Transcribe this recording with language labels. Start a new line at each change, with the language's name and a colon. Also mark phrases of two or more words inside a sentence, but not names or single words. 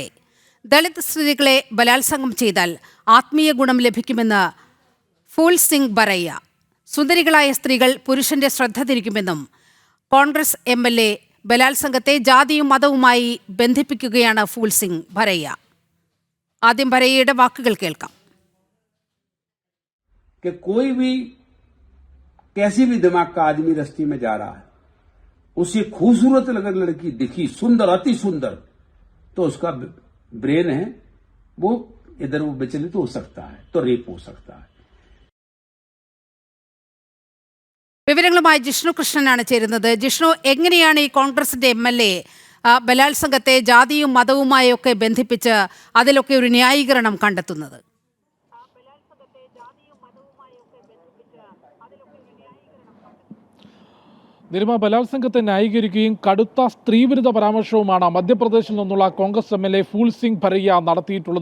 Malayalam: ദളിത് സ്ത്രീകളെ ബലാത്സംഗം ചെയ്താൽ ആത്മീയ ഗുണം ലഭിക്കുമെന്ന് ഫൂൽ സിംഗ് ബറയ്യ. സുന്ദരികളായ സ്ത്രീകൾ പുരുഷന്റെ ശ്രദ്ധ തിരിക്കുമെന്നും കോൺഗ്രസ് MLA ബലാത്സംഗത്തെ ജാതിയും മതവുമായി ബന്ധിപ്പിക്കുകയാണ് ഫൂൽ സിംഗ് ബറയ്യ. ആദ്യം ബറയ്യയുടെ വാക്കുകൾ കേൾക്കാം.
Hindi: कोई भी कैसी भी दिमाग का आदमी रस्ते में जा रहा है, उसे खूबसूरत अगर लड़की दिखी, सुंदर, अति सुंदर, तो उसका ब्रेन है वो इधर वो विचलित हो सकता है, तो रेप हो सकता है.
Malayalam: വിവരങ്ങളുമായി ജിഷ്ണു കൃഷ്ണനാണ് ചേരുന്നത്. ജിഷ്ണു, എങ്ങനെയാണ് ഈ കോൺഗ്രസിന്റെ MLA ബലാത്സംഗത്തെ ജാതിയും മതവുമായി ഒക്കെ ബന്ധിപ്പിച്ച് അതിലൊക്കെ ഒരു ന്യായീകരണം കണ്ടെത്തുന്നത്? നിരുമ, ബലാത്സംഗത്തെ ന്യായീകരിക്കുകയും കടുത്ത സ്ത്രീവിരുദ്ധ പരാമർശവുമാണ് മധ്യപ്രദേശിൽ നിന്നുള്ള കോൺഗ്രസ് MLA ഫൂൽ സിംഗ് ബറയ്യ നടത്തിയിട്ടുള്ളത്.